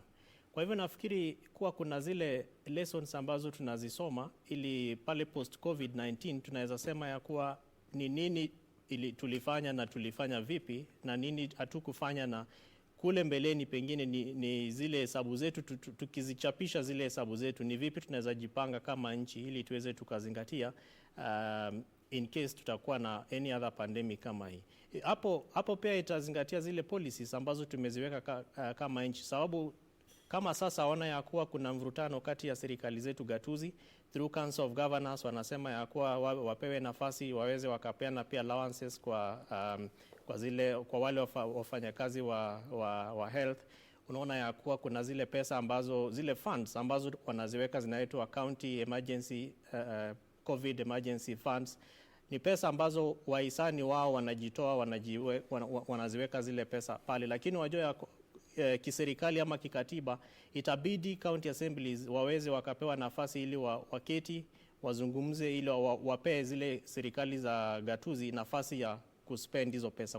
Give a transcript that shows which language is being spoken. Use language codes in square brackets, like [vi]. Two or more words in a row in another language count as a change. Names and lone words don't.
[sw] Kwa hivyo nafikiri kuwa kuna zile lessons ambazo tunazisoma ili pale post COVID-19 tunaweza sema ya kuwa ni nini tulifanya na tulifanya vipi na nini hatukufanya, na kule mbeleni pengine ni zile hesabu zetu tukizichapisha zile hesabu zetu ni vipi tunaweza jipanga kama nchi ili tuweze tukazingatia [en] in case [sw] tutakuwa na [en] any other pandemic [sw] kama hii. Hapo pia itazingatia zile policies ambazo tumeziweka kama nchi, sababu kama sasa ona ya kuwa kuna mvurutano kati ya serikali zetu gatuzi through Council of Governors, wanasema ya kuwa wapewe nafasi waweze wakapeana pia allowances kwa wale wafanyakazi wa health. Unaona ya kuwa kuna zile pesa ambazo zile funds ambazo wanaziweka zinaitwa [en] county emergency COVID emergency funds. [sw] Ni pesa ambazo wahisani wao wanajitoa wanaziweka zile pesa pale, lakini wajua kiserikali ama kikatiba itabidi [en] county assemblies [sw] waweze wakapewa nafasi ili waketi wazungumze ili wapee zile serikali za gatuzi nafasi ya kuspend hizo pesa.